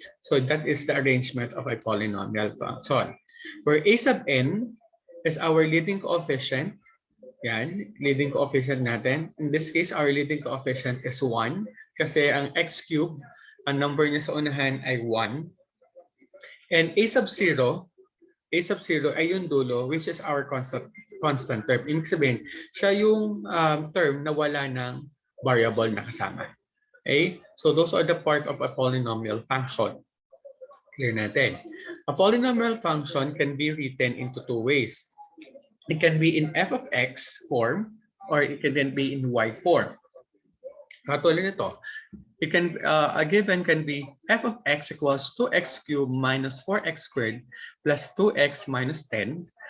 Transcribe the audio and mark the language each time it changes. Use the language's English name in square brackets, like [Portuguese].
[English] So that is the arrangement of a polynomial function. Where a sub n is our leading coefficient. [Filipino] Yan, leading coefficient natin. [English] In this case, our leading coefficient is 1 [Filipino] kasi ang x cubed, ang number niya sa unahan ay 1. [English] And a sub 0 [Filipino] ay yung dulo, [English] which is our constant term. [Filipino] Ibig sabihin, siya yung term na wala ng variable na kasama. Okay? [English] So those are the part of a polynomial function. Clear natin. A polynomial function can be written into two ways. It can be in f of x form or it can be in y form. [Filipino] Katulad nito, [English] it can a given can be f of x equals 2x cubed minus 4x squared plus 2x minus 10.